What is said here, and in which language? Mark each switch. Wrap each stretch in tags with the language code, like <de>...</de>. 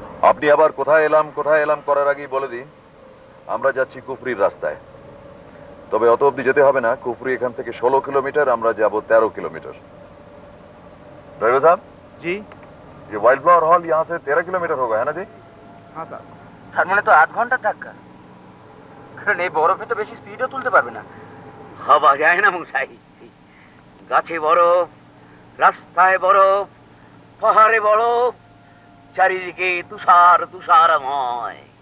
<bn>আপনি আবার কোথায় এলাম করার আগেই বলে দিই, আমরা যাচ্ছি কুফরির রাস্তায়। তবে অত অব্দি যেতে হবে না, কুফরি এখান থেকে 16 কিলোমিটার, আমরা যাব 13 किलोमीटर।</bn> <hi>ड्राइवर साहब जी, ये वाइल्ड फ्लावर हॉल यहाँ से 13 किलोमीटर होगा, है ना जी?</hi> <bn>হ্যাঁ স্যার। তার মানে তো 8 ঘন্টার ধাক্কা। কারণ এই বরফে তো বেশি স্পিডও তুলতে পারবে না। ভাবা যায় না মশাই, গাছে বরফ, রাস্তায় বরফ, পাহাড়ে বরফ, চারিদিকে তুষার তুষারময়।</bn>